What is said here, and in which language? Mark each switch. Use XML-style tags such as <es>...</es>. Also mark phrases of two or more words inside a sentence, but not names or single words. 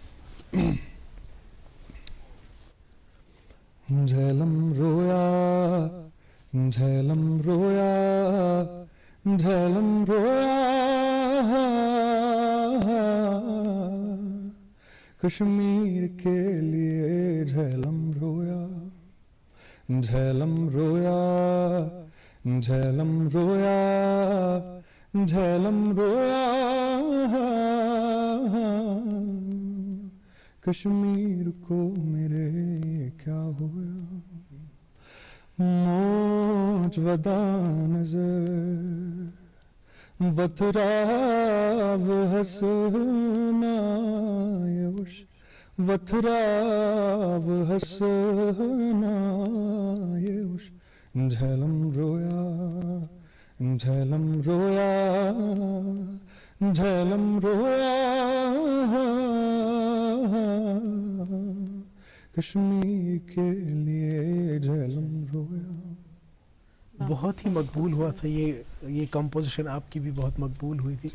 <ur>جھیلم رویا جھیلم رویا جھیلم رویا کشمیر کے لیے جھیلم رویا جھیلم رویا جھیلم رویا جھیلم رویا کشمیر کو میرے کیا ہویا</ur> <ks>موج ودان وتراب حسنا یوش وتراب حسنا یوش</ks> <ur>جھیلم رویا جھیلم رویا جھیلم رویا کشمیر کے لیے جھیلم رویا. بہت ہی مقبول ہوا تھا یہ کمپوزیشن, آپ کی بھی بہت مقبول ہوئی تھی.</ur>